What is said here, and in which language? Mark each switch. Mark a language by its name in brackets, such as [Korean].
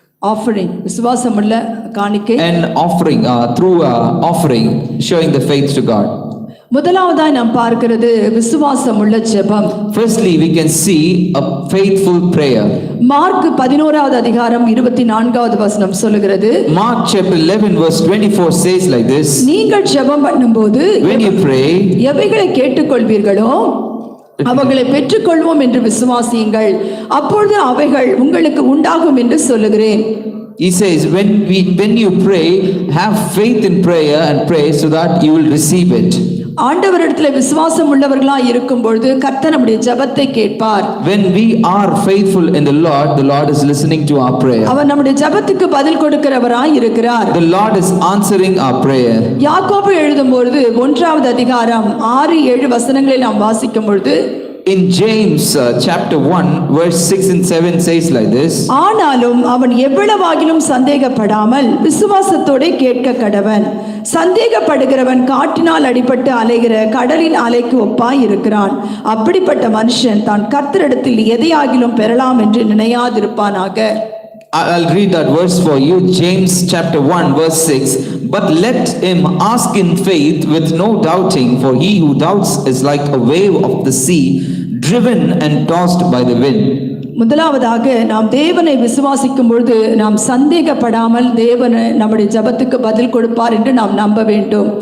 [Tamil] offering, விசுவாசமுள்ள காணிக்கை, [English] and offering through offering, showing the faith to God. [Tamil] முதலாவதாய் நாம் பார்க்கிறது விசுவாசமுள்ள ஜெபம். [English] Firstly we can see a faithful prayer. [Tamil] Mark 11வது அதிகாரம் 24வது வசனம் சொல்லுகிறது. [English] Mark chapter 11 verse 24 says like this: [Tamil] நீங்கள் ஜெபம் பண்ணும்போது [English] when you pray, [Tamil] எவைகளை கேட்டுக்கொள்வீர்களோ அவைகளை பெற்றுக்கொள்வோம் என்று விசுவாசியுங்கள், அப்பொழுது அவைகள் உங்களுக்கு உண்டாகும் என்று சொல்லுகிறேன். [English] He says when you pray, have faith in prayer and pray so that you will receive it. [Tamil] ஆண்டவரிடத்தில் விசுவாசம் உள்ளவர்களாய் இருக்கும் பொழுது கர்த்தர் நம்முடைய ஜெபத்தை கேட்பார். [English] When we are faithful in the Lord is listening to our prayer. [Tamil] அவர் நம்முடைய ஜெபத்துக்கு பதில் கொடுக்கிறவராய் இருக்கிறார். [English] The Lord is answering our prayer. [Tamil] யாக்கோபு எழுதும்போது 1வது அதிகாரம் 6-7 வசனங்களை நாம் வாசிக்கும் பொழுது, [English] in James chapter 1 verse 6 and 7 says like this: [Tamil] ஆனாலும் அவன் எவ்வளவாகிலும் சந்தேகப்படாமல் விசுவாசத்தோட கேட்க கடவன். சந்தேகப்படுகிறவன் காற்றினால் அடிபட்டு அலைகிற கடலின் அலைக்கு ஒப்பாய் இருக்கிறான். அப்படிப்பட்ட மனுஷன் தான் கர்த்தரிடத்தில் எதையாகிலும் பெறலாம் என்று நினையாதிருப்பானாக. [English] I'll read that verse for you. James chapter 1 verse 6: but let him ask in faith with no doubting, for he who doubts is like a wave of the sea driven and tossed by the wind. [Tamil] முதலாவதாக நாம் தேவனை விசுவாசிக்கும் பொழுது நாம் சந்தேகப்படாமல் தேவன் நம்முடைய ஜெபத்துக்கு பதில் கொடுப்பார் என்று நாம் நம்ப வேண்டும்.